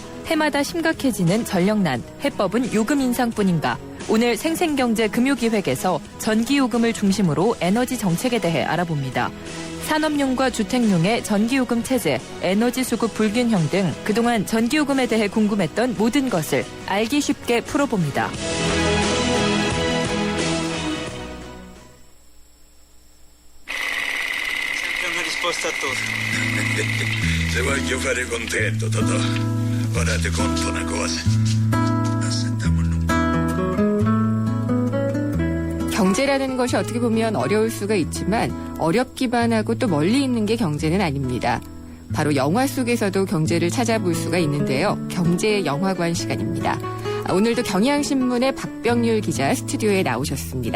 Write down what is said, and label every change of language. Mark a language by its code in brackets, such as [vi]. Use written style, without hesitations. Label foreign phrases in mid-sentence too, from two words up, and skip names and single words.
[ko] 해마다 심각해지는 전력난, 해법은 요금 인상뿐인가? 오늘 생생경제 금요기획에서 전기요금을 중심으로 에너지 정책에 대해 알아봅니다. 산업용과 주택용의 전기요금 체제, 에너지 수급 불균형 등 그동안 전기요금에 대해 궁금했던 모든 것을 알기 쉽게 풀어봅니다. [it] Se voglio fare contento, Totò. Ora ti conto una cosa. [ko] 경제라는 것이 어떻게 보면 어려울 수가 있지만 어렵기만 하고 또 멀리 있는 게 경제는 아닙니다. 바로 영화 속에서도 경제를 찾아볼 수가 있는데요. 경제 영화관 시간입니다. 오늘도 경향신문의 박병률 기자 스튜디오에 나오셨습니다.